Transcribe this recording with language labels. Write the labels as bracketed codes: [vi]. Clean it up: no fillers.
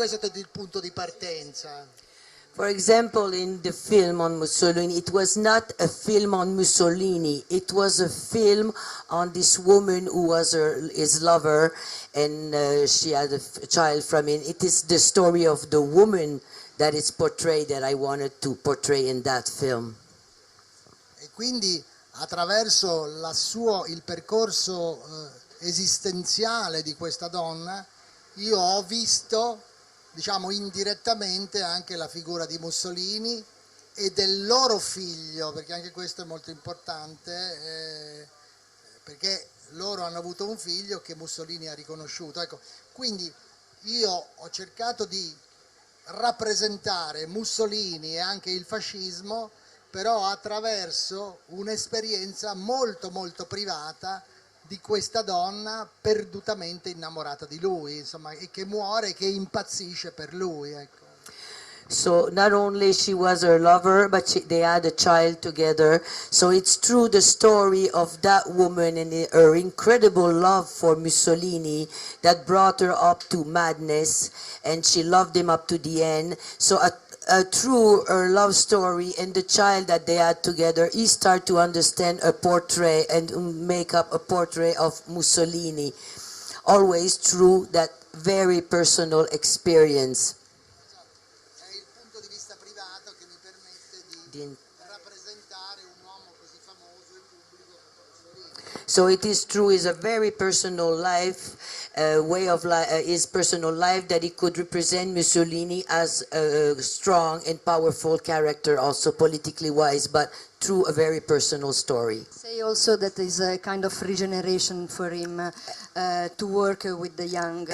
[it] Questo è stato il punto di partenza. [en] For example, in the film on Mussolini, it was not a film on Mussolini. It was a film on this woman who was his lover, and she had a child from him. It is the story of the woman that is portrayed that I wanted to portray in that film. [it] E quindi attraverso il percorso esistenziale di questa donna, io ho visto, diciamo indirettamente, anche la figura di Mussolini e del loro figlio, perché anche questo è molto importante, perché loro hanno avuto un figlio che Mussolini ha riconosciuto. Ecco, quindi io ho cercato di rappresentare Mussolini e anche il fascismo, però attraverso un'esperienza molto molto privata di questa donna perdutamente innamorata di lui, insomma, e che muore, che impazzisce per lui, ecco. [en] So not only she was her lover, but they had a child together. So it's true the story of that woman and her incredible love for Mussolini that brought her up to madness, and she loved him up to the end. So through her love story and the child that they had together, he started to understand a portrait and make up a portrait of Mussolini, always through that very personal experience. [it] È il punto di vista privato che mi permette di rappresentare un uomo così famoso e pubblico come Mussolini. [en] So it is true, is a very personal life, way of his personal life, that he could represent Mussolini as a strong and powerful character, also politically wise, but through a very personal story. Say also that is a kind of regeneration for him to work with the young.